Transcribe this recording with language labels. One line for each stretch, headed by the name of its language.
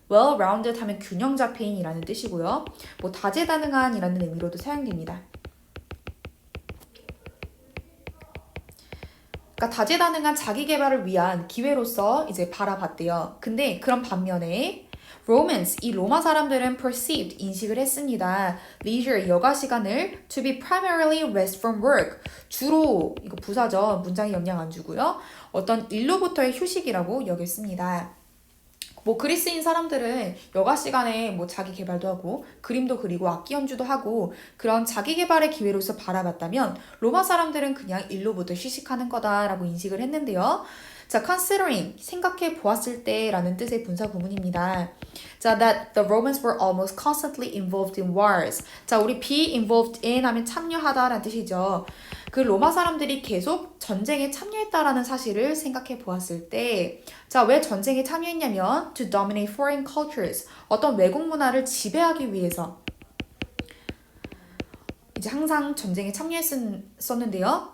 Korean: well-rounded 하면 균형 잡힌이라는 뜻이고요. 뭐 다재다능한이라는 의미로도 사용됩니다. 그러니까 다재다능한 자기 개발을 위한 기회로서 이제 바라봤대요. 근데 그런 반면에 Romans, 이 로마 사람들은 perceived, 인식을 했습니다.
English: leisure,
Korean: 여가 시간을
English: to be primarily rest from work,
Korean: 주로, 이거 부사죠. 문장에 영향 안 주고요. 어떤 일로부터의 휴식이라고 여겼습니다. 뭐 그리스인 사람들은 여가 시간에 뭐 자기 개발도 하고 그림도 그리고 악기 연주도 하고 그런 자기 개발의 기회로서 바라봤다면 로마 사람들은 그냥 일로부터 휴식하는 거다라고 인식을 했는데요. 자, considering, 생각해 보았을 때라는 뜻의 분사 구문입니다.
English: 자, that the Romans were almost constantly involved in wars.
Korean: 자, 우리 be involved in 하면 참여하다라는 뜻이죠. 그 로마 사람들이 계속 전쟁에 참여했다라는 사실을 생각해 보았을 때, 자, 왜 전쟁에 참여했냐면
English: to dominate foreign cultures,
Korean: 어떤 외국 문화를 지배하기 위해서 이제 항상 전쟁에 참여했었는데요.